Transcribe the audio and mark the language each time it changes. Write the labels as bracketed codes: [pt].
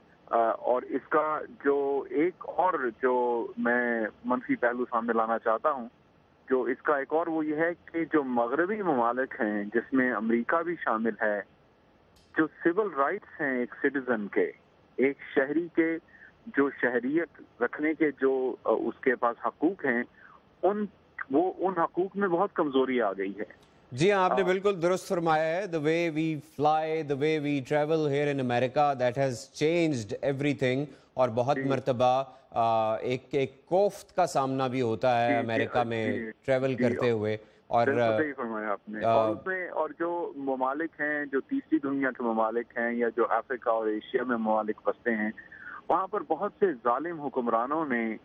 [ur] اور اس کا جو ایک اور جو میں منفی پہلو سامنے لانا چاہتا ہوں، جو اس کا ایک اور وہ یہ ہے کہ جو مغربی ممالک ہیں جس میں امریکہ بھی شامل ہے، جو سول رائٹس ہیں ایک سٹیزن کے، ایک شہری کے جو شہریت رکھنے کے جو اس کے پاس حقوق ہیں، ان حقوق میں بہت کمزوری آ گئی ہے. جی ہاں، آپ نے بالکل درست فرمایا ہے. [en] the way we fly, the way we travel here in America, that has changed everything. [ur] اور بہت مرتبہ ایک کوفت کا سامنا بھی ہوتا ہے امریکہ میں ٹریول کرتے ہوئے. اور صحیح فرمایا آپ نے. اور اس میں اور جو ممالک ہیں، جو تیسری دنیا کے ممالک ہیں یا جو افریقہ اور ایشیا میں ممالک بستے ہیں، وہاں پر بہت سے ظالم حکمرانوں نے